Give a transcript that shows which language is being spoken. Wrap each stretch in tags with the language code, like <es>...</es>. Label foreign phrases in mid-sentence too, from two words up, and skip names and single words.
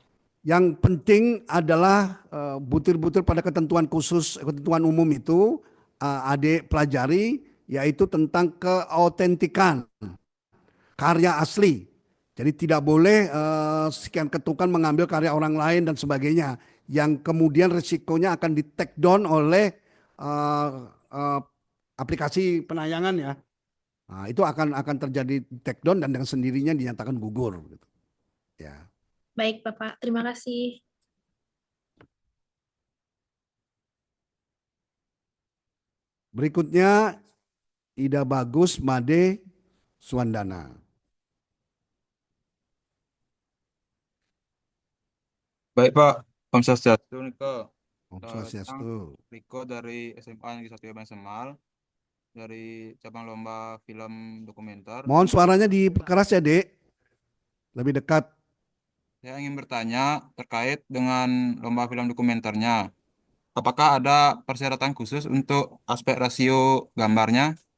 <id>Yang penting adalah butir-butir pada ketentuan khusus, ketentuan umum itu adik pelajari, yaitu tentang keautentikan karya asli. Jadi tidak boleh sekian ketukan mengambil karya orang lain dan sebagainya, yang kemudian resikonya akan di</id> <en>take down</en> <id>oleh aplikasi penayangan ya. Nah, itu akan terjadi</id> <en>take down</en> <id>dan dengan sendirinya dinyatakan gugur. Gitu. Ya. Baik Bapak, terima kasih. Berikutnya Ida Bagus Made Suandana. Baik Pak,</id> <ban>Om Swastiastu</ban> <id>Niko.</id> <ban>Om Swastiastu.</ban> <id>Riko dari SMA Negeri 1 Semal, dari cabang lomba film dokumenter. Mohon suaranya diperkeras ya, Dek. Lebih dekat. Saya ingin bertanya terkait dengan lomba film dokumenternya. Apakah ada persyaratan khusus untuk aspek rasio gambarnya?</id>